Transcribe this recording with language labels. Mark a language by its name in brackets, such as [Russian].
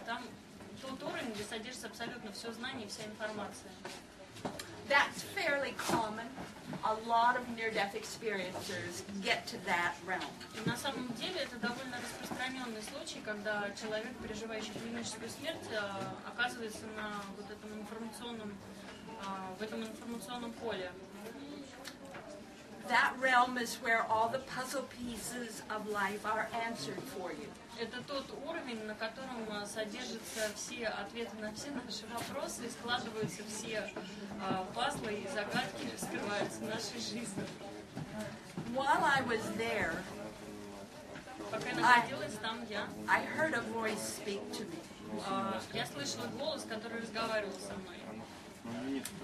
[Russian] Там тот уровень, где содержится абсолютно все знание и вся информация. [English] That's fairly common. A lot of near-death experiencers get to that realm. [Russian] И на самом деле это довольно распространенный случай, когда человек, переживающий клиническую смерть, оказывается на вот этом информационном, в этом информационном поле. [English] That realm is where all the puzzle pieces of life are answered for you. [Russian] Это тот уровень, на котором содержатся все ответы на все наши вопросы и складываются все пазлы и загадки, скрываются в нашей жизни. [English] While I was there, [Russian] пока я находилась там, [English] I heard a voice speak to me. [Russian] Я слышала голос, который разговаривал со мной.